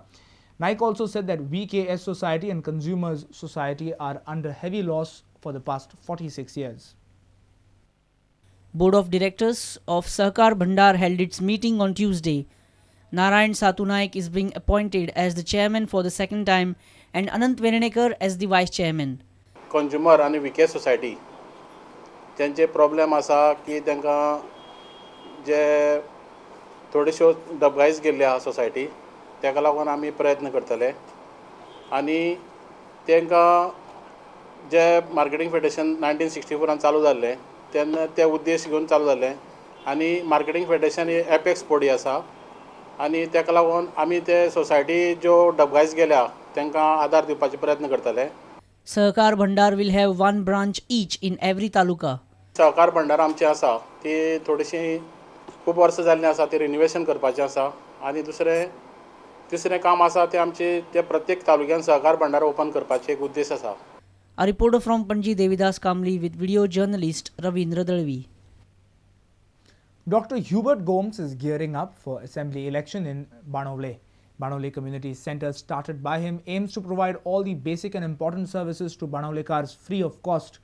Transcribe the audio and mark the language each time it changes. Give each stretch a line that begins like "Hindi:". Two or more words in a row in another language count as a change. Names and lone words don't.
English: Naik also said that VKS Society and Consumers Society are under heavy loss for the past 46 years. Board of Directors of Sahakar Bhandar held its meeting on Tuesday. Narayan Sattu Naik is being appointed as the chairman for the second time and Anant Verenekar as the vice chairman.
Konkani: कंज्युमर आणि विकेस सोसायटी त्यांचे प्रॉब्लेम आसा की तांकां जे थोड्योश्यो डबघायज गेल्ले आहा सोसायटी ताका लागून आमी प्रयत्न करतले आनी तांकां जे
English: marketing federation
Konkani: 1964 चालू जाल्लें तेन्ना ते उद्देश घेवन चालू जाल्लें आनी
English: marketing federation
Konkani: ही
English: apex body
Konkani: आसा आनी ताका लागून आमी ते सोसायटी ज्यो डबगायज गेल्या तांकां आदार दिवपाचे प्रयत्न करतले.
English: Sahakar Bhandar will have one branch each in every taluka.
Konkani: सहकार भंडार आमची आसा ती थोडीशी खूब वर्सां जाल्लीं आसा ती रिन्युवेशन करपाचें आसा आनी तिसरें काम आसा तें आमचे ते प्रत्येक तालुक्यान सहकार भंडार ओपन करपाचें एक उद्देश आसा.
English: A reporter from Panji Devidas Kamli with video journalist Ravindra Dalvi. Dr. Hubert Gomes is gearing up for assembly election in Banole. Banole Community Centre, started by him, aims to provide all the basic and important services to Banolekars free of cost.